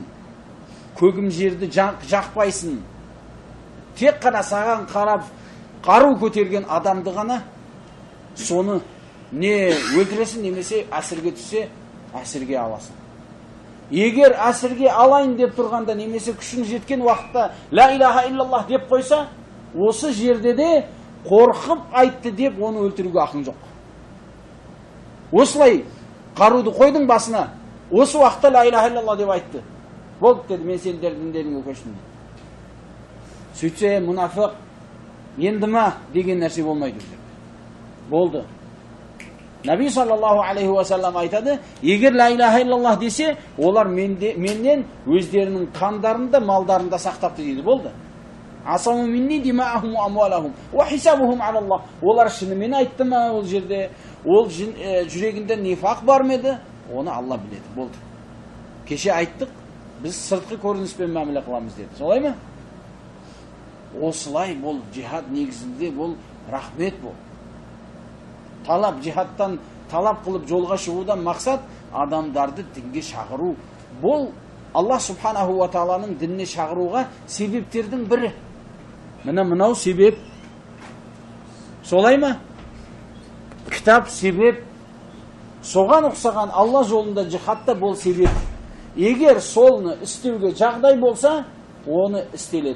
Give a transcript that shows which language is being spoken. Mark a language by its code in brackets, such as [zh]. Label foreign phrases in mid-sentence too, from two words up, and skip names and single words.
[kk] Көгім жерді жақпайсың. Тек қана саған қарап, қару көтерген адамды ғана соны не өлтіресің, немесе әсірге түссе, әсірге аласың. Егер әсірге алайын деп тұрғанда, немесе күшің жеткен уақытта [ar] لا إله إلا الله [kk] деп қойса, осы жерде де қорқып айтты деп оны өлтіруге ақың жоқ. Осылай қаруды қойдың басына, осы уақытта [ar] لا إله إلا الله [kk] деп айтты. Болды деді, мен сендердің діндеріңе көштім. Сөйтсе, мұнафық, енді ма деген нәрсе болмайды. Болды. Наби [ar] صلى الله عليه وسلم [kk] айтады, егер [ar] لا إله إلا الله [kk] десе, олар менен өздерінің қандарында, малдарында сақтапты дейді. Болды. [ar] عصموا مني دماءهم وأموالهم وحسابهم على الله. [kk] Олар шынымен айтты ма ол жерде? Ол жүрегінде нифақ бар ма еді? Оны Алла біледі. Болды. Кеше айттық, біз сыртқы көрініспен мәміле қыламыз деді. Солай ма? Осылай бол, жихад негізінде бол, рахмет бол. Талап, жихадтан талап қылып жолға шығудан мақсат адамдарды дінге шақыру. Бұл [ar] الله سبحانه وتعالى [kk] дініне шақыруға себептердің бірі. Мынау себеп. Солай ма? Кітап себеп, Соған ұқсаған Алла жолында жихадта бол себеп. Егер солны істеуге жағдай болса, оны істеледі.